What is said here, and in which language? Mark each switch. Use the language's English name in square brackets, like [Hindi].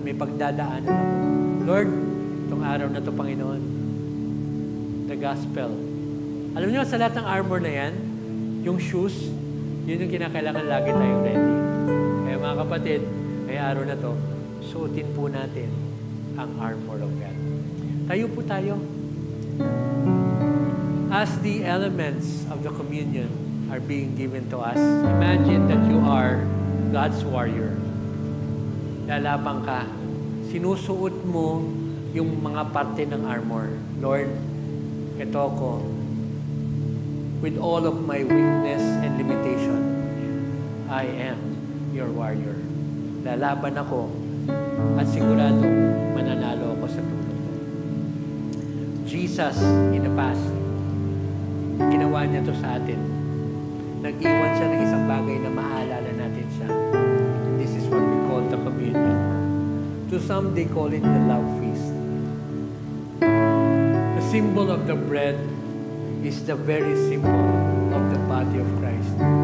[Filipino] May pagdadaanan ako. Lord, itong araw na to, Panginoon, the gospel. Alam niyo, sa lahat ng armor na yan, yung shoes, yun yung kinakailangan lagi tayong ready. Kaya mga kapatid, ngayong araw na to, suotin po natin ang armor of God. Tayo po tayo. [English] As the elements of the communion are being given to us, imagine that you are God's warrior. [Filipino] Lalabang ka. Sinusuot mo yung mga parte ng armor. Lord, ito ako. [English] With all of my weakness and limitation, I am your warrior. [Filipino] Lalaban ako at sigurado mananalo ako sa tulong mo. Jesus, [English] in the past, [Filipino] ginawa niya to sa atin. Nag-iwan siya ng isang bagay na maalala natin siya. [English] This is what we call the communion. To some, they call it the love feast. The symbol of the bread is the very symbol of the body of Christ.